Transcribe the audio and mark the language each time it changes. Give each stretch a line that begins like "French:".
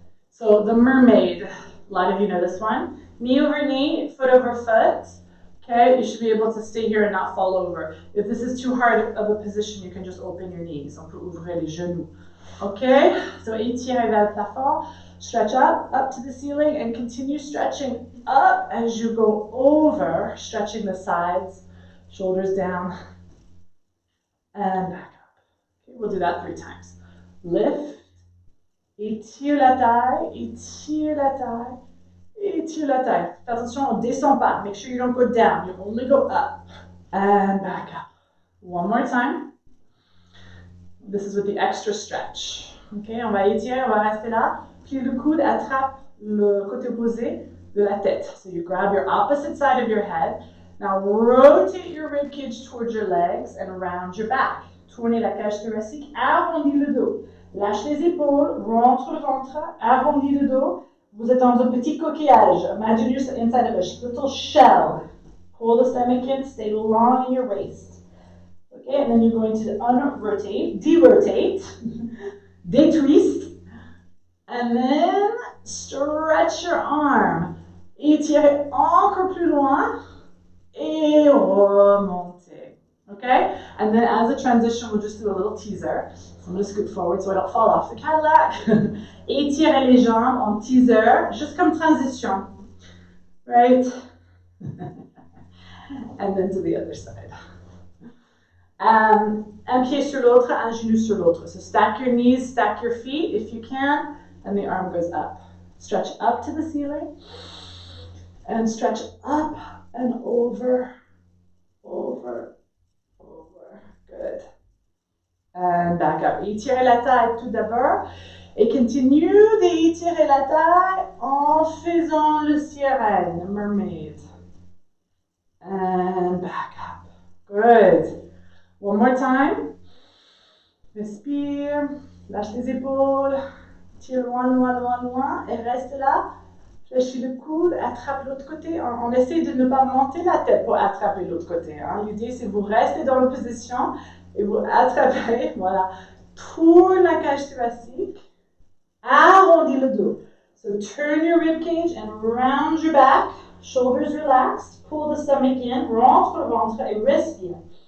English: So the mermaid, a lot of you know this one. Knee over knee, foot over foot. Okay, you should be able to stay here and not fall over. If this is too hard of a position, you can just open your knees.
French: On peut ouvrir les genoux. Okay, so étirez vers le plafond.
English: Stretch up to the ceiling, and continue stretching up as you go over, stretching the sides, shoulders down, and back up. Okay, we'll do that 3 times. Lift,
French: étire la taille, étire la taille. Étire la taille. Fais attention, on ne descend pas.
English: Make sure you don't go down. You only go up and back up. One more time. This is with the extra stretch.
French: Okay, on va étirer, on va rester là. Plie le coude, attrape le côté opposé de la tête.
English: So you grab your opposite side of your head. Now rotate your rib cage towards your legs and round your back.
French: Tournez la cage thoracique, arrondis le dos. Lâche les épaules, rentre le ventre, arrondis le dos. Vous êtes dans un petit coquillage.
English: Imagine you're inside of a little shell. Pull the stomach in, stay long in your waist. Okay, and then you're going to unrotate, derotate, detwist, and then stretch your arm.
French: Étirez encore plus loin et remontez.
English: Okay, and then as a transition, we'll just do a little teaser. So I'm going to scoot forward so I don't fall off the Cadillac.
French: Étirez les jambes en teaser, juste comme transition. Right?
English: And then to the other side.
French: Un pied sur l'autre, un genou sur l'autre.
English: So stack your knees, stack your feet if you can, and the arm goes up. Stretch up to the ceiling, and stretch up and over, over, over. Good. And back up.
French: Étirez la taille tout d'abord. Et continue d'étirer la taille en faisant le sirène,
English: the mermaid. And back up. Good. One more time.
French: Respire. Lâche les épaules. Tire loin, loin, loin, loin. Et reste là. Fléchis le coude. Attrape l'autre côté. On essaie de ne pas monter la tête pour attraper l'autre côté. Hein. L'idée, c'est que vous restez dans la position et vous attrapez. Voilà. Tourne la cage thoracique. Arrondis le dos.
English: So turn your rib cage and round your back. Shoulders relaxed. Pull the stomach in.
French: Rentre le ventre et respire.